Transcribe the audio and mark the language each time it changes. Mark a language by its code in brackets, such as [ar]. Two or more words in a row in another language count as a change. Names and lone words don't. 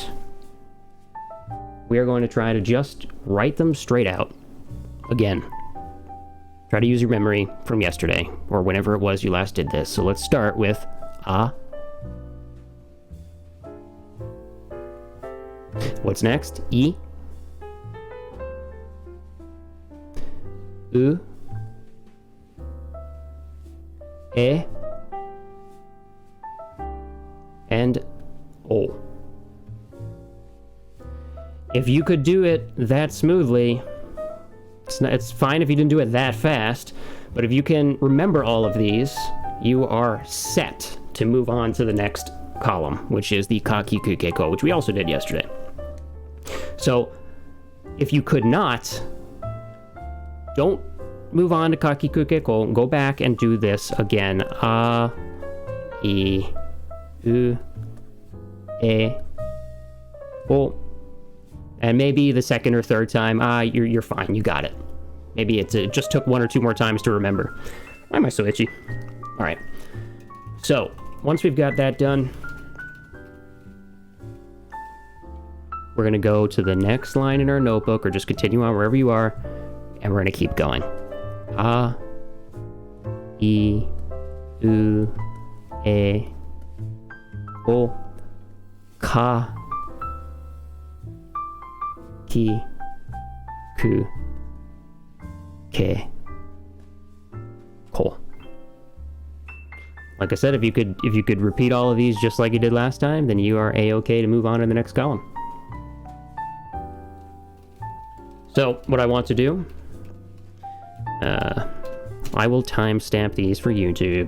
[en] We are going to try to just write them straight out. Again, try to use your memory from yesterday, or whenever it was you last did this. So let's start with A. What's next? [ja] I. U. E. And O. [en] If you could do it that smoothly, it's fine if you didn't do it that fast, but if you can remember all of these, you are set to move on to the next column, which is the [ja] ka, ki, ku, ke, ko, [en] which we also did yesterday. So, if you could not, don't move on to [ja] ka, ki, ku, ke, ko. [en] Go back and do this again. [ja] A, I, U, E, O. [en] And maybe the second or third time, you're fine, you got it. Maybe it just took 1 or 2 more times to remember. Why am I so itchy? All right. So, once we've got that done, we're going to go to the next line in our notebook, or just continue on wherever you are, and we're going to keep going. [ja] A, I, U, E, O, ka, ki, ku, ke, ko. [en] Like I said, if you could repeat all of these just like you did last time, then you are A-okay to move on to the next column. So what I want to do, I will timestamp these for YouTube.